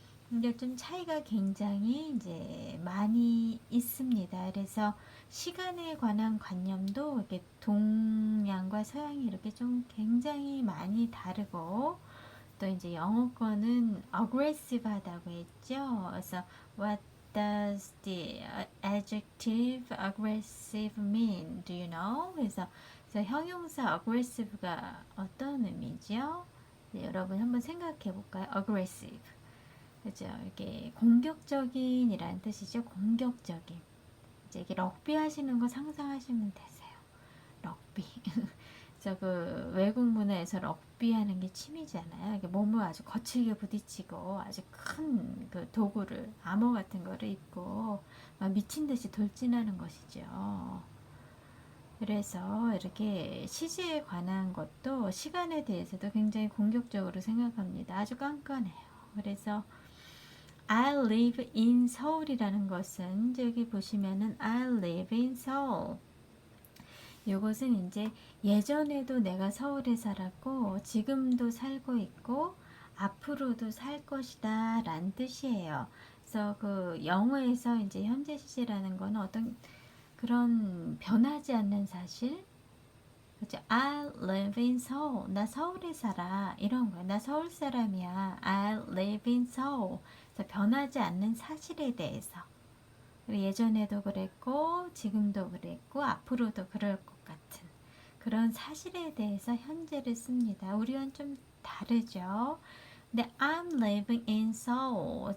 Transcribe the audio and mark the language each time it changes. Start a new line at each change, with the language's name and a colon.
Korean: 근데 좀 차이가 굉장히 이제 많이 있습니다. 그래서 시간에 관한 관념도 이렇게 동양과 서양이 이렇게 좀 굉장히 많이 다르고 또 이제 영어권은 aggressive하다고 했죠. 그래서
English: what does the adjective aggressive mean? Do you know?
Korean: 그래서 형용사 aggressive가 어떤 의미죠? 네, 여러분 한번 생각해 볼까요? aggressive. 그죠? 이게 공격적인이라는 뜻이죠. 공격적인. 이제 이게 럭비 하시는 거 상상하시면 되세요. 럭비. 저 그 외국 문화에서 럭비 하는 게 취미잖아요. 이게 몸을 아주 거칠게 부딪히고 아주 큰 그 도구를 암호 같은 거를 입고 막 미친 듯이 돌진하는 것이죠. 그래서 이렇게 시제에 관한 것도 시간에 대해서도 굉장히 공격적으로 생각합니다. 아주 깐깐해요. 그래서
English: I live in
Korean: 서울이라는 것은 여기 보시면은
English: I live in Seoul.
Korean: 이것은 이제 예전에도 내가 서울에 살았고 지금도 살고 있고 앞으로도 살 것이다 라는 뜻이에요. 그래서 그 영어에서 이제 현재 시제라는 거는 어떤 그런 변하지 않는 사실, 그죠?
English: I live in Seoul.
Korean: 나 서울에 살아. 이런 거야. 나 서울 사람이야.
English: I live in Seoul.
Korean: 그래서 변하지 않는 사실에 대해서. 예전에도 그랬고, 지금도 그랬고, 앞으로도 그럴 것 같은 그런 사실에 대해서 현재를 씁니다. 우리와는 좀 다르죠. 근데
English: I'm living in Seoul.